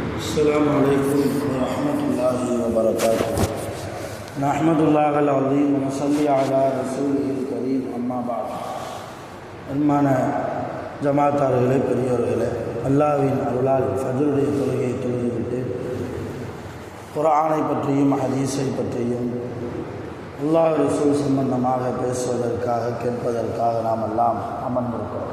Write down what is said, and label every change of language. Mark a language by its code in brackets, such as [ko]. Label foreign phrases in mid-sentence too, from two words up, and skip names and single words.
[ar] السلام عليكم ورحمة الله وبركاته. نحمد الله العظيم ونصلي على رسوله الكريم. أما بعد. [ta] அன்பான ஜமாத்தார்களே, பெரியோர்களே, அல்லாஹ்வின் அருளால் ஃபஜ்ருடைய தொழுகையை தொழுதுவிட்டு குர்ஆனை பற்றியும் ஹதீஸை பற்றியும் அல்லாஹ் ரசூல் சம்பந்தமாக பேசுவதற்காக கேட்பதற்காக நாம் எல்லாம் அமர்ந்திருக்கிறோம்.